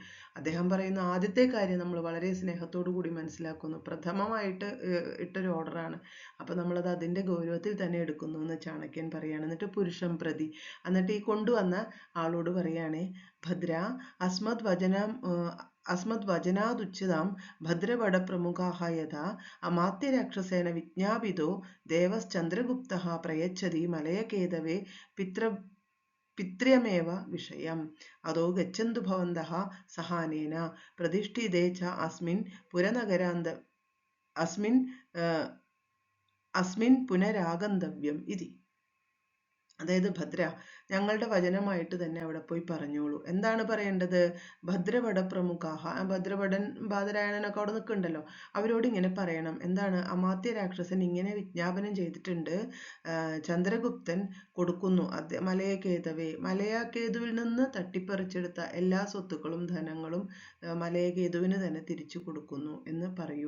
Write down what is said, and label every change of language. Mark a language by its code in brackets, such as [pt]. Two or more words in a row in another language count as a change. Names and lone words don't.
[ml] അദ്ദേഹം പറയുന്ന ആദ്യത്തെ കാര്യം നമ്മൾ വളരെ സ്നേഹത്തോടു കൂടി മനസ്സിലാക്കുന്നു. പ്രഥമമായിട്ട് ഇട്ടൊരു ഓർഡറാണ്. അപ്പൊ നമ്മളത് അതിന്റെ ഗൗരവത്തിൽ തന്നെ എടുക്കുന്നു എന്ന് ചാണക്യൻ പറയാണ്. [sa] എന്നിട്ട് പുരുഷം പ്രതി, [ml] എന്നിട്ട് ഈ കൊണ്ടുവന്ന ആളോട് പറയാണേ, [sa] ഭദ്ര അസ്മത് വചനം अस्मद्वचनादुच्यतां भद्रवडप्रमुखाः यथा अमात्यराक्षसेन विज्ञापितो देवश्चन्द्रगुप्तः प्रयच्छति मलयकेतवे पित्र्यमेव विषयम् अदो गच्छन्तु भवन्तः सहानेन प्रतिष्ठिते च अस्मिन् पुनरागन्तव्यम् इति. [ml] അതായത് ഭദ്ര, ഞങ്ങളുടെ വചനമായിട്ട് തന്നെ അവിടെ പോയി പറഞ്ഞോളൂ. എന്താണ് പറയേണ്ടത്? [sa] ഭദ്രവട പ്രമുഖാഹ, [ml] ഭദ്രവടൻ ബാദരായണനൊക്കെ അവിടെ നിൽക്കുന്നുണ്ടല്ലോ, അവരോട് ഇങ്ങനെ പറയണം. എന്താണ്? അമാത്യ രാക്ഷസൻ ഇങ്ങനെ വിജ്ഞാപനം ചെയ്തിട്ടുണ്ട്, ചന്ദ്രഗുപ്തൻ കൊടുക്കുന്നു മലയകേതവേ, മലയകേതുവിൽ നിന്ന് തട്ടിപ്പറിച്ചെടുത്ത എല്ലാ സ്വത്തുക്കളും ധനങ്ങളും മലയകേതുവിന് തന്നെ തിരിച്ചു കൊടുക്കുന്നു എന്ന് പറയൂ.